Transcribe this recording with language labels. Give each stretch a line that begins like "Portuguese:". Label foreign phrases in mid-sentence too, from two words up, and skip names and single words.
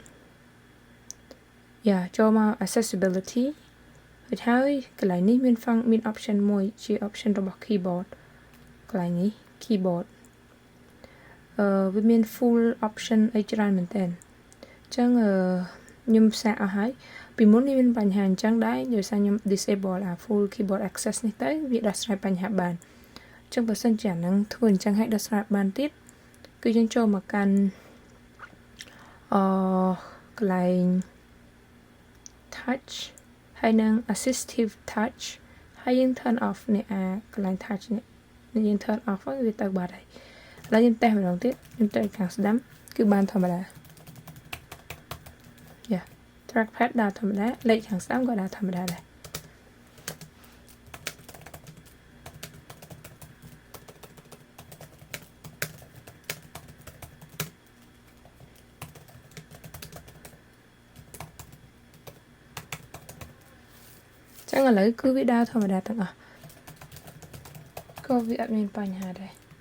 Khmer: ចូលមក accessibility ហើយកន្លែងនេះមាន option មួយជា option របស់ keyboard កន្លែងនេះ keyboard វាមាន
English: full option
Khmer: អីច្រើនមែនតើអញ្ចឹងខ្ញុំសាកអស់ហើយពីមុននេះមានបញ្ហាអញ្ចឹងដែរដោយសារខ្ញុំ disable
English: full keyboard access
Khmer: នេះទៅវាដោះស្រាយបញ្ហាបានចឹងបើសិនជាអានឹងធ្វើអញ្ចឹងឲ្យដោះស្រាយបានទៀតគឺយើងចូលមកកាន់ កន្លែង touch ហើយនឹង
English: assistive touch
Khmer: ហើយយើង
English: turn off
Khmer: នេះកន្លែង touch នេះយើង
English: turn off
Khmer: វាទៅបាត់ហើយឥឡូវយើងតេស្តម្ដងទៀតខ្ញុំទៅខាងស្ដាំគឺបានធម្មតា trackpad ដើរធម្មតាលេខខាងស្ដាំក៏ដើរធម្មតាដែរចឹងឥឡូវគឺវាដើរធម្មតាទាំងអស់ក៏វាអត់មានបញ្ហាដែរ